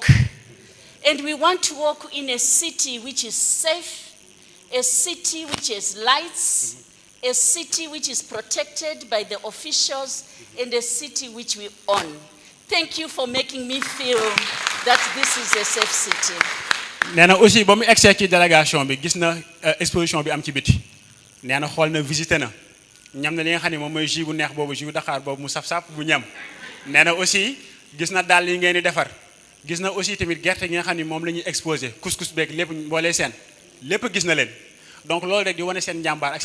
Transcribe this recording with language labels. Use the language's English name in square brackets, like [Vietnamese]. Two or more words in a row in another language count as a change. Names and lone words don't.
[English] And we want to walk in a city which is safe, a city which has lights, a city which is protected by the officials, and a city which we own. Thank you for making me feel that this is a safe city. [Wolof] nee na aussi ba mu egsee ci délégation bi gis na exposition bi am ci biti nee na xool na visité na ñam na li nga xam ne moom mooy jus bu neex boobu jus Dakar boobu mu saf-saf bu ñam nee na aussi gis na daal yi ngeen di defar gis na aussi tamit gerte gi nga xam ne moom la ñuy exposé couscous beeg lépp mboolee seen lépp gis na leen donc loolu rek di wane seen njàmbaar ak